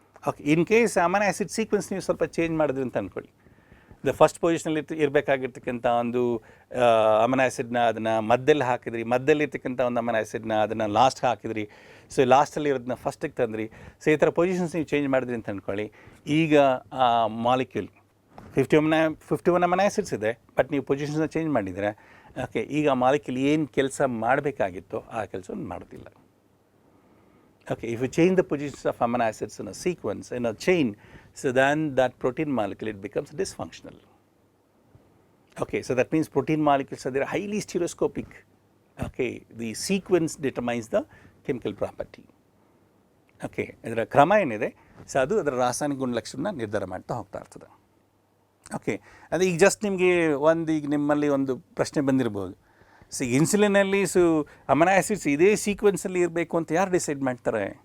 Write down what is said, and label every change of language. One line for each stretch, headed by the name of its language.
Kannada: Okay, in case amino acid sequence ನೀವು ಸ್ವಲ್ಪ change ಮಾಡಿದ್ರಿ ಅಂತ ಅಂದ್ಕೊಳ್ಳಿ, ಫಸ್ಟ್ ಪೊಸಿಷನಲ್ಲಿ ಇರಬೇಕಾಗಿರ್ತಕ್ಕಂಥ ಒಂದು ಅಮಿನೋ ಆ್ಯಸಿಡ್ನ ಅದನ್ನು ಮಧ್ಯದಲ್ಲಿ ಹಾಕಿದ್ರಿ, ಮಧ್ಯದಲ್ಲಿರ್ತಕ್ಕಂಥ ಒಂದು ಅಮಿನೋ ಆ್ಯಸಿಡ್ನ ಅದನ್ನು ಲಾಸ್ಟ್ಗೆ ಹಾಕಿದ್ರಿ, ಲಾಸ್ಟಲ್ಲಿ ಇರೋದನ್ನ ಫಸ್ಟಿಗೆ ತಂದ್ರಿ. ಈ ಥರ ಪೊಸಿಷನ್ಸ್ ನೀವು ಚೇಂಜ್ ಮಾಡಿದ್ರಿ ಅಂತ ಅಂದ್ಕೊಳ್ಳಿ, ಈಗ ಆ ಮಾಲಿಕ್ಯೂಲ್ 51 ಅಮಿನೋ ಆ್ಯಸಿಡ್ಸ್ ಇದೆ, ಬಟ್ ನೀವು ಪೊಸಿಷನ್ಸ್ನ ಚೇಂಜ್ ಮಾಡಿದರೆ ಓಕೆ, ಈಗ ಆ ಮಾಲಿಕ್ಯೂಲ್ ಏನು ಕೆಲಸ ಮಾಡಬೇಕಾಗಿತ್ತೋ ಆ ಕೆಲಸವನ್ನು ಮಾಡೋದಿಲ್ಲ.
English: Okay, if you change the positions of amino acids in a sequence, in a chain, then that protein molecule, it becomes dysfunctional. Okay, so that means protein molecules are highly stereoscopic. Okay, the sequence determines the chemical property.
Kannada: Okay, ಇದರ ಕ್ರಮ ಏನಿದೆ ಅದು ಅದರ ರಾಸಾಯನಿಕ ಗುಣಲಕ್ಷಣ ನಿರ್ಧಾರ ಮಾಡ್ತಾ ಹೋಗ್ತಾ ಇರ್ತದೆ. ಓಕೆ, ಅದು ಈಗ ಜಸ್ಟ್ ನಿಮಗೆ ಈಗ ನಿಮ್ಮಲ್ಲಿ ಒಂದು ಪ್ರಶ್ನೆ ಬಂದಿರ್ಬೋದು, ಇನ್ಸುಲಿನಲ್ಲಿ ಅಮಿನೋ ಆ್ಯಸಿಡ್ಸ್ ಇದೇ ಸೀಕ್ವೆನ್ಸಲ್ಲಿ ಇರಬೇಕು ಅಂತ ಯಾರು ಡಿಸೈಡ್ ಮಾಡ್ತಾರೆ?